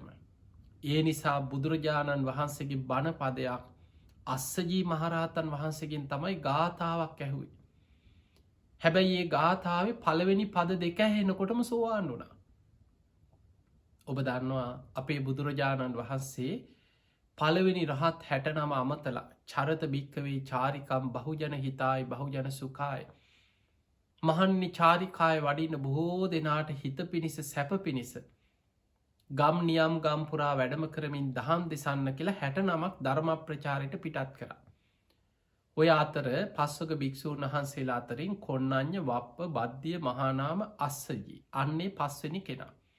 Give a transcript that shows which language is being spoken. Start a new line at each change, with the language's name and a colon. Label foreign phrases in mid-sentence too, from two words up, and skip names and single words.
Sinhala: ඒ නිසා බුදුරජාණන් වහන්සේගේ බණ පදයක් අස්සජී මහරහතන් වහන්සේගෙන් තමයි ගාථාවක් ඇහුයි. හැබැයි ඒ ගාථාවේ පළවෙනි පද දෙක ඇහෙනකොටම සෝවාන් වුණා. ඔබ දන්නවා අපේ බුදුරජාණන් වහන්සේ පළවෙනි රහත් 69 අමතලා
Pali: චරත භික්කවේ චාරිකම් බහුජන හිතායි බහුජන සුකාය.
Sinhala: මහන්නි චාරිකාය වඩින බොහෝ දෙනාට හිත පිණිස සැප පිණිස ගම් නියම් ගම්පුරා වැඩම කරමින් දහම් දෙසන්න කියලා 69ක් ධර්ම ප්‍රචාරයට පිටත් කර. ඔය අතර පස්වක භික්‍ෂූන් වහන්සේලා අතරින් කොන්නඥ වප්ප බද්ධිය මහානාම අස්සජී අන්නේ පස්වනි කෙනා.